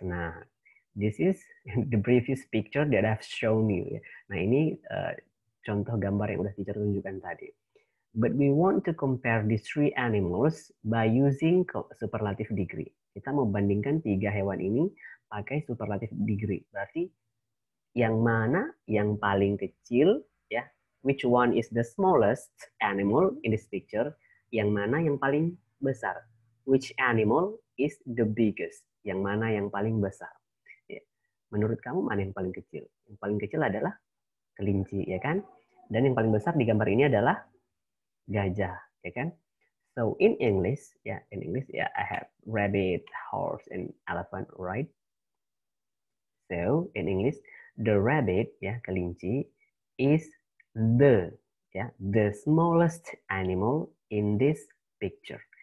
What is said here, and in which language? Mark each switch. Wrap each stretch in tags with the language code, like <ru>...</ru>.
<en>Nah, this is the previous picture that I've shown you, ya.</en> <id>Nah, ini contoh gambar yang udah teacher tunjukkan tadi.</id> <en>But we want to compare these three animals by using superlative degree.</en> <id>Kita mau bandingkan 3 hewan ini pakai superlative degree. Berarti yang mana yang paling kecil, ya?</id> <en>Which one is the smallest animal in this picture?</en> <id>Yang mana yang paling besar?</id> <en>Which animal is the biggest?</en> <id>Yang mana yang paling besar? Ya. Menurut kamu mana yang paling kecil? Yang paling kecil adalah kelinci, ya kan? Dan yang paling besar di gambar ini adalah gajah, ya kan?</id> <en>So in English, I have rabbit, horse, and elephant, right? So in English, the rabbit, ya, kelinci, is the smallest animal in this picture.</en>